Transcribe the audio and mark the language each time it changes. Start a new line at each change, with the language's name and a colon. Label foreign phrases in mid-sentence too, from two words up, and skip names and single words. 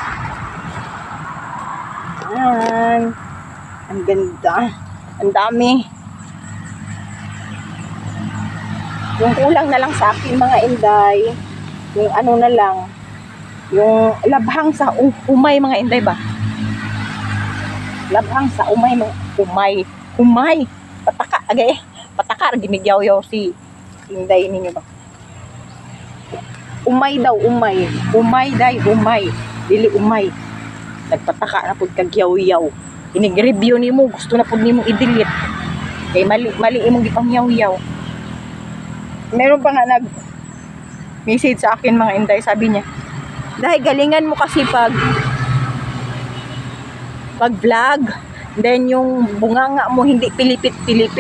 Filipino: Ayan. Ang ganda. Ang dami. Yung kulang na lang sa akin mga inday. Yung ano na lang.
Cebuano: Yung labhang sa umay mga inday ba? Labhang sa umay mga umay. Pataka agay. Pataka ginigyaw-yaw si inday ninyo ba? Umay daw, umay. Umay day, umay. Dili umay. Nagpataka na pud kag yaw-yaw. Inig-review nimo, gusto na pud nimo i-delete. Kay mali imong gipang yaw-yaw.
Filipino: Meron pa nga nag-message sa akin mga inday, sabi niya, dahil galingan mo kasi pag-vlog, then yung bunganga mo hindi pilipit-pilipit.